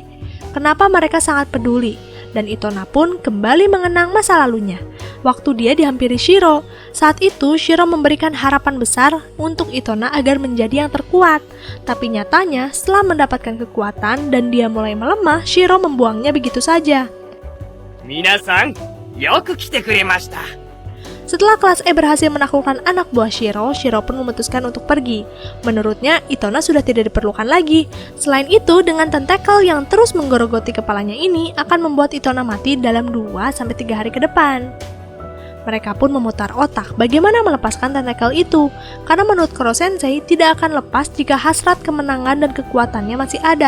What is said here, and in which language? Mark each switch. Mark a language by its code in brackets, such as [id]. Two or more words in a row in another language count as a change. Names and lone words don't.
[id] Kenapa mereka sangat peduli? Dan Itona pun kembali mengenang masa lalunya. Waktu dia dihampiri Shiro, saat itu Shiro memberikan harapan besar untuk Itona agar menjadi yang terkuat. Tapi nyatanya, setelah mendapatkan kekuatan dan dia mulai melemah, Shiro membuangnya begitu saja. [ja] みなさん、よく来てくれました. [id] Setelah kelas E berhasil menaklukkan anak buah Shiro, Shiro pun memutuskan untuk pergi. Menurutnya, Itona sudah tidak diperlukan lagi. Selain itu, dengan tentakel yang terus menggerogoti kepalanya ini akan membuat Itona mati dalam 2-3 hari ke depan. Mereka pun memutar otak bagaimana melepaskan tentakel itu, karena menurut Koro Sensei tidak akan lepas jika hasrat kemenangan dan kekuatannya masih ada.